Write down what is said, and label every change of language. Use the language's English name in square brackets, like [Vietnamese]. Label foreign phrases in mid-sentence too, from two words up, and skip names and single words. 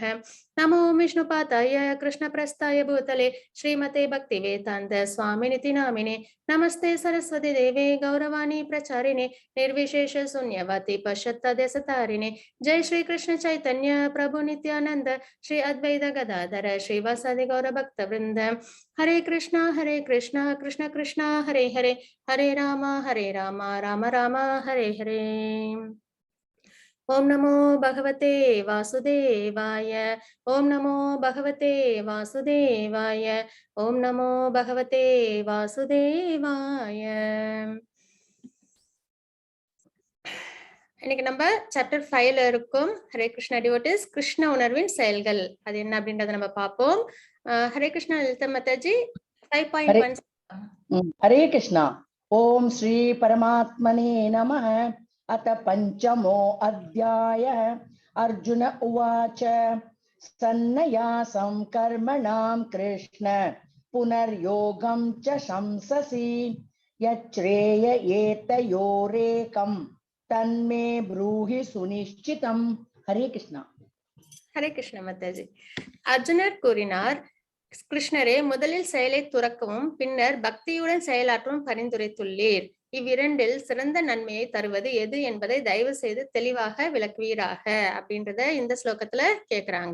[Sanskrit] नमो विष्णुपादाय कृष्णप्रस्थाय भूतले श्रीमते भक्तिवेदान्त स्वामिनिति नामिने नमस्ते सरस्वती देवे गौरवाणी प्रचारिणे निर्विशेष शून्यवादी पश्चात्तदेशतारिणे जय श्री कृष्ण चैतन्य प्रभु नित्यानंद श्री अद्वैत गदाधर श्रीवासादि गौर भक्त वृंद हरे कृष्णा कृष्ण कृष्ण हरे हरे हरे राम राम राम हरे हरे। ओम नमो भगवते वासुदेवाय ओम नमो भगवते वासुदेवाय ओम नमो भगवते वासुदेवाय। [Tamil] இன்னைக்கு நம்ம சாப்டர் 5ல இருக்கும் ஹரே கிருஷ்ணா டிவோட்டிஸ் கிருஷ்ண உணர்வின் செயல்கள் அது என்ன அப்படின்றத நம்ம பார்ப்போம். ஹரே கிருஷ்ணா லலிதா மாதாஜி 5.1. [Sanskrit] हरे कृष्ण। ॐ श्री परमात्मने नमः. अथ पंचमो अध्यायः. अर्जुन उवाच सन्न्यासं कर्मणां कृष्ण पुनर्योगं च शंससि यच्छ्रेय एतयोरेकं तन्मे ब्रूहि सुनिश्चितम्. हरे कृष्णा. [Tamil] ஹரே கிருஷ்ணா மாதாஜி. அர்ஜுனர் கூறினார், கிருஷ்ணரே, முதலில் செயலை துறக்கவும் பின்னர் பக்தியுடன் செயலாற்றவும் பரிந்துரைத்துள்ளீர். இவ்விரண்டில் சிறந்த நன்மையை தருவது எது என்பதை தயவு செய்து தெளிவாக விளக்குவீராக அப்படின்றத இந்த ஸ்லோகத்துல கேக்குறாங்க.